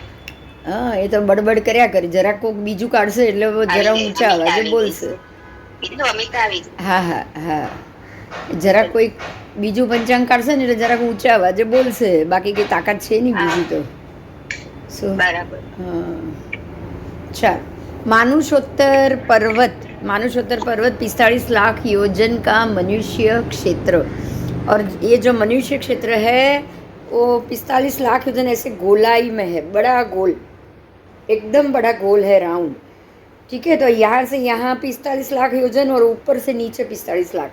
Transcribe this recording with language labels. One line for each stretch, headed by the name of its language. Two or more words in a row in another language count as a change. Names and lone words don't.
Gujarati: હા, એ તો બડબડ કર્યા કરે. જરાક કોઈક બીજું કાઢશે એટલે આવી જરા જાય, ઊંચા અમિતા અવાજે આવી ગઈ બોલશે. છે. કીધું અમિતા આવી હા હા હા, જરાક કોઈક બીજું પંચાંગ કાઢશે ને એટલે જરાક ઊંચા અવાજે બોલશે. બાકી કંઈ તાકાત છે નહીં હા, બીજી તો. શું? બરાબર. હા, ચાલ.
Hindi: मानुषोत्तर पर्वत, मानुषोत्तर पर्वत 45 लाख योजन का मनुष्य क्षेत्र. और ये जो मनुष्य क्षेत्र है वो 45 लाख योजन ऐसे गोलाई में है. बड़ा गोल, एकदम बड़ा गोल है, राउंड. ठीक है, तो यहाँ से यहाँ 45 लाख योजन और ऊपर से नीचे 45 लाख.